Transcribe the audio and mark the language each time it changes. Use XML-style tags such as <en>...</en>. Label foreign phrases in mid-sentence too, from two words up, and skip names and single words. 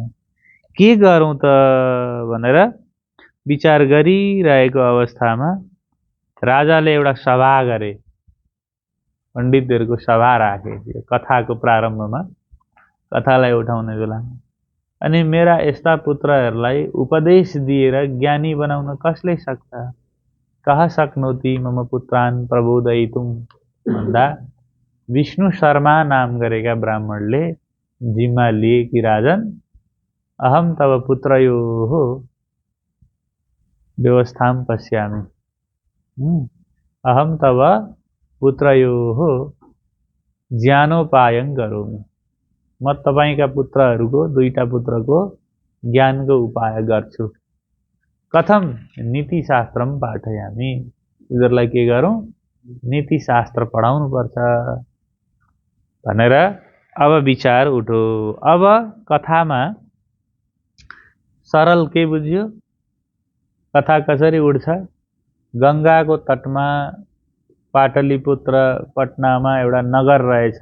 <ne>के गरौँ त भनेर विचार गरिरहेको अवस्थामा राजाले एउटा सभा गरे, पण्डितहरूको सभा राखे यो कथाको प्रारम्भमा, कथालाई उठाउने बेला। अनि मेरा यस्ता पुत्रहरूलाई उपदेश दिएर ज्ञानी बनाउन कसले सक्छ?</ne> <sa>कह सक्नोति मम पुत्रान् प्रबोधयितुम्</sa> <ne>भन्दा विष्णु शर्मा नाम गरेका ब्राह्मणले जिम्मा लिए कि</ne> <sa>राजन, अहम तव पुत्रयोः व्यवस्थां पश्यामि, अहम तव पुत्रयोः ज्ञानोपायं करोमि।</sa> <ne>म तपाईका पुत्रहरूको, दुईटा पुत्रको ज्ञानको उपाय गर्छु।</ne> <sa>कथम? नीतिशास्त्रम पाठयामि।</sa> <ne>यिनीहरूलाई के गरौँ? नीतिशास्त्र पढाउनु पर्छ भनेर अब विचार उठो। अब कथामा सरल के बुझ्यो? कथा कसरी उठ्छ? गंगाको तटमा पाटलिपुत्र पटनामा एउटा नगर रहेछ।</ne>